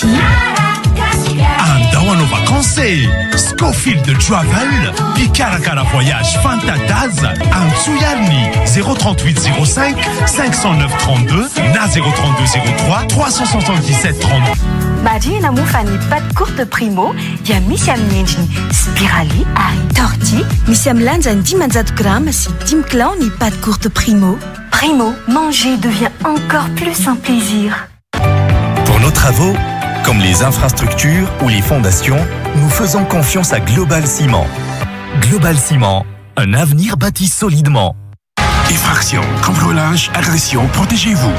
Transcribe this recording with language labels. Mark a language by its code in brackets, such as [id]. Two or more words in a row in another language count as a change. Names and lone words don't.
[mg] Andao anao vacances Scofield Travel Picarakara Voyage Fantadaza Antsouyarni 038 05 509 32 na 032 03 377 30. Marina Mivantana [fr] pâte courte [mg] primo dia misy amin'ny endriny spirali ary torti. Misy amin'ny lanjany 10 grammes sy 10 kilao ny [fr] pâte courte [mg] primo. [fr] Primo, manger devient encore plus un plaisir. Pour nos travaux, comme les infrastructures ou les fondations, nous faisons confiance à Global Ciment. Global Ciment, un avenir bâti solidement. Effraction, cambriolage, agression, protégez-vous.